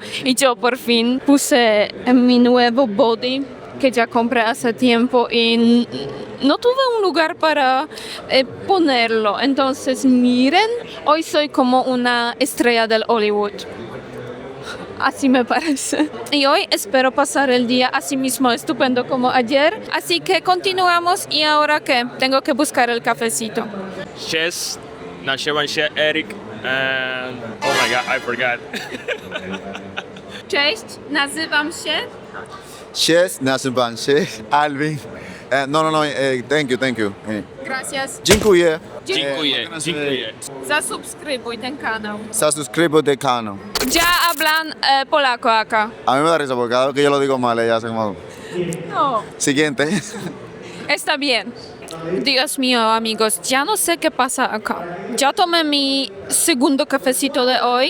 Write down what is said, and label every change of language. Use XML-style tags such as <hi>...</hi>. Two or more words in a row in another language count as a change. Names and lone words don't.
<es>Y yo por fin puse mi nuevo body que ya compré hace tiempo y no tuve un lugar para ponerlo. Entonces, miren, hoy soy como una estrella del Hollywood. Así me parece. Y hoy espero pasar el día así mismo estupendo como ayer. Así que continuamos. ¿Y ahora qué? Tengo que buscar el cafecito.</es> <pl>Cześć, nazywam się</pl> <en>Erik and oh my god, I forgot.</en> <pl>Cześć, nazywam się. Cześć, nazywam się Alvin.</pl> <en>No, thank you.</en> <es>Gracias.</es> <pl>Dziękuję. Dziękuję. Zasubskrybuj ten kanał.</pl> <es>Se suscribo de Cano. Ya hablan polaco acá. A mí me da risa porque cada vez que yo lo digo mal, ella hace como... No. Siguiente. Está bien. Dios mío, amigos, ya no sé qué pasa acá. Ya tomé mi segundo cafecito de hoy.</es>